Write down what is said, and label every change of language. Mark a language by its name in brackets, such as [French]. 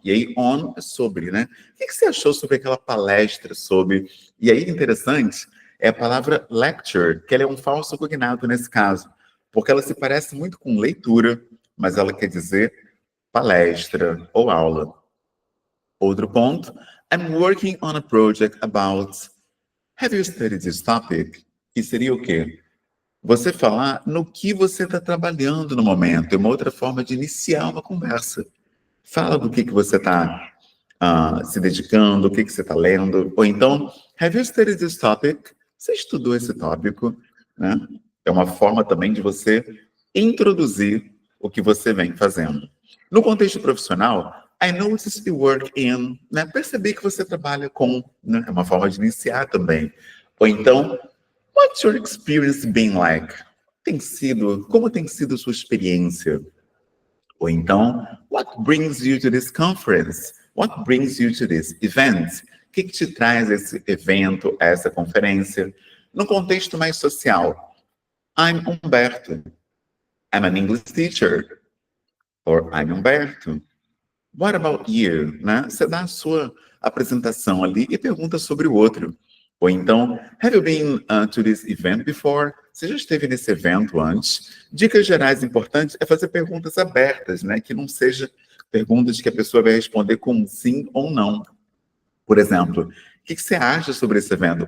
[Portuguese] E aí, on é sobre, né? O que você achou sobre aquela palestra sobre? E aí, interessante, é a palavra lecture, que ela é um falso cognato nesse caso, porque ela se parece muito com leitura, mas ela quer dizer palestra ou aula. Outro ponto, [English] I'm working on a project about... Have you studied this topic? [Portuguese] Que seria o quê? Você falar no que você está trabalhando no momento. É uma outra forma de iniciar uma conversa. Fala do que você está se dedicando, o que você está lendo. Ou então, [English] have you studied this topic? [Portuguese] Você estudou esse tópico, né? É uma forma também de você introduzir o que você vem fazendo. No contexto profissional, [English] I noticed you work in, né? [Portuguese] Percebi que você trabalha com, né? É uma forma de iniciar também. Ou então, [English] what's your experience been like? [Portuguese] Como tem sido sua experiência? Ou então, [English] what brings you to this conference? What brings you to this event? [Portuguese] O que te traz esse evento, essa conferência? No contexto mais social, [English] I'm Humberto. I'm an English teacher. Or I'm Humberto. What about you? Né? [Portuguese] Você dá a sua apresentação ali e pergunta sobre o outro. Ou então, [English] have you been to this event before? [Portuguese] Você já esteve nesse evento antes? Dicas gerais importantes é fazer perguntas abertas, né? Que não seja perguntas que a pessoa vai responder com sim ou não. Por exemplo, que você acha sobre esse evento?